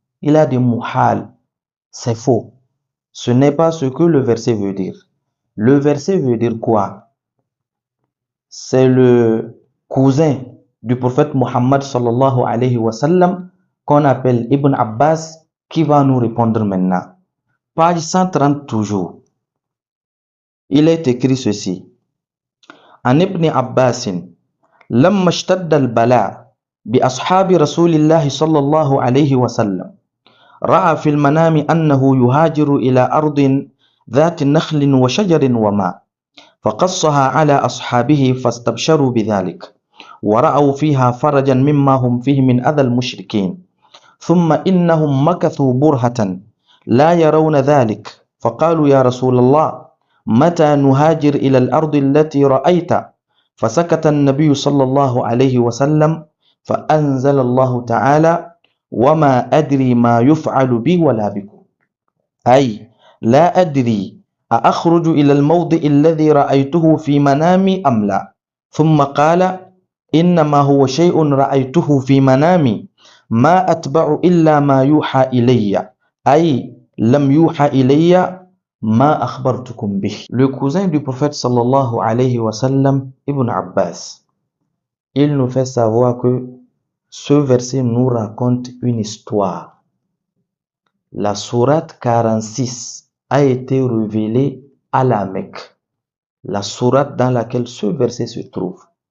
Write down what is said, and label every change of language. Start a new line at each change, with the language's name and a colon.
French: Il a dit muhal, c'est faux. Ce n'est pas ce que le verset veut dire. Le verset veut dire quoi? C'est le cousin du prophète Muhammad sallallahu alayhi wa sallam qu'on appelle Ibn Abbas qui va nous répondre maintenant. Page 130 toujours. Il est écrit ceci:
Arabic: An Ibn Abbasin لما اشتد البلاء بأصحاب رسول الله صلى الله عليه وسلم رأى في المنام أنه يهاجر إلى أرض ذات نخل وشجر وماء فقصها على أصحابه فاستبشروا بذلك ورأوا فيها فرجا مما هم فيه من أذى المشركين ثم إنهم مكثوا برهة لا يرون ذلك فقالوا يا رسول الله متى نهاجر إلى الأرض التي رأيت فسكت النبي صلى الله عليه وسلم فأنزل الله تعالى وما أدري ما يفعل بي ولا بكم أي لا أدري أأخرج إلى الموضع الذي رأيته في منامي أم لا ثم قال إنما هو شيء رأيته في منامي ما أتبع إلا ما يوحى إلي أي lam yuha ilayya ma akhbartukum bih.
French: Le cousin du prophète sallallahu alayhi wa sallam, Ibn Abbas, il nous fait savoir que ce verset nous raconte une histoire. La sourate 46 a été révélée à la Mecque, la sourate dans laquelle ce verset se trouve.